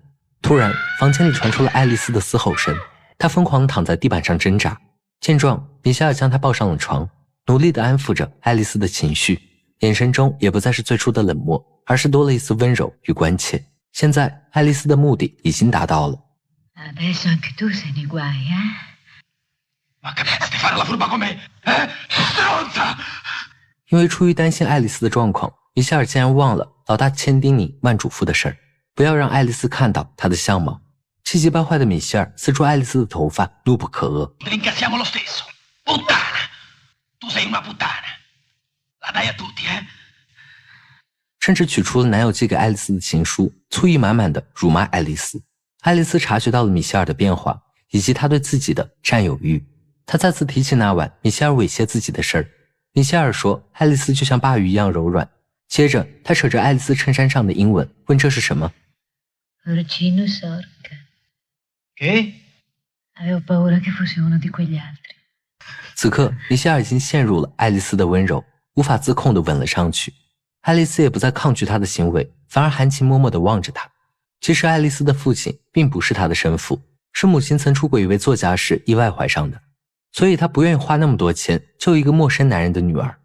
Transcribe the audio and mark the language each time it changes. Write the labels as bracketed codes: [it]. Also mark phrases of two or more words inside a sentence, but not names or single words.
[zh] 突然，房间里传出了爱丽丝的嘶吼声，她疯狂地躺在地板上挣扎。见状，米歇尔将她抱上了床，努力地安抚着爱丽丝的情绪，眼神中也不再是最初的冷漠，而是多了一丝温柔与关切。现在，爱丽丝的目的已经达到了。 [it] Adesso anche tu sei nei guai, Ma che pensi di fare la furba con me? Stronza! [zh] 因为出于担心爱丽丝的状况，米歇尔竟然忘了老大千叮咛万嘱咐的事儿，不要让爱丽丝看到她的相貌。气急败坏的米歇尔撕住爱丽丝的头发，怒不可遏。 [it] Ringraziamo lo stesso. Puttana! Tu sei una puttana. La dai a tutti, [zh] 甚至取出了男友寄给爱丽丝的情书，醋意满满的辱骂爱丽丝。爱丽丝察觉到了米歇尔的变化，以及他对自己的占有欲。她再次提起那晚米歇尔猥亵自己的事儿。米歇尔说爱丽丝就像鲅鱼一样柔软。接着他扯着爱丽丝衬衫上的英文，问这是什么。 [it] Porcino sorca. Che? Avevo paura che fosse uno di quegli altri. [zh] 此刻米歇尔已经陷入了爱丽丝的温柔，无法自控地吻了上去。爱丽丝也不再抗拒他的行为，反而含情脉脉地望着他。其实爱丽丝的父亲并不是她的生父，是母亲曾出轨一位作家时意外怀上的，所以她不愿意花那么多钱救一个陌生男人的女儿。